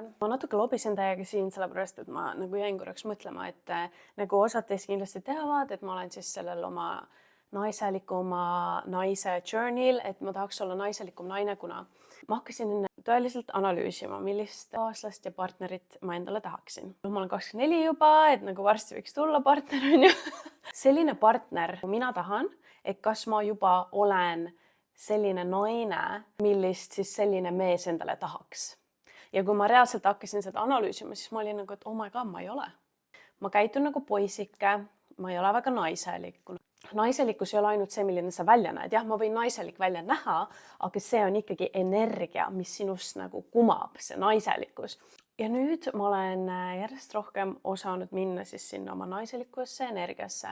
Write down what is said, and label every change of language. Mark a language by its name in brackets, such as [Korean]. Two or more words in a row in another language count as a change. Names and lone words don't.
[Estonian] Ma natuke lobisin täiega siin, sellepärast, et ma nagu jäin korraks mõtlema, et nagu osad teist kindlasti teavad, et ma olen siis sellel oma naiselikuma naise journey'l, et ma tahaks olla naiselikum naine, kuna ma hakkasin tõeliselt analüüsima, millist kaaslast ja partnerit ma endale tahaksin. Ma olen 24 juba, et nagu varsti võiks tulla partner, on ju. Selline partner, mina tahan, et kas ma juba olen selline naine, millist siis selline mees endale tahaks. Ja kui ma reaalselt hakkasin seda analüüsima, siis ma olin nagu, et [English] oh my god, [Estonian] ma ei ole. Ma käitun nagu poisike, ma ei ole väga naiselik. Naiselikkus ei ole ainult see, milline sa välja näed. Jah, ma võin naiselik välja näha, aga see on ikkagi energia, mis sinust nagu kumab, see naiselikkus. Ja nüüd ma olen järjest rohkem osanud minna siis sinna oma naiselikusse energiasse.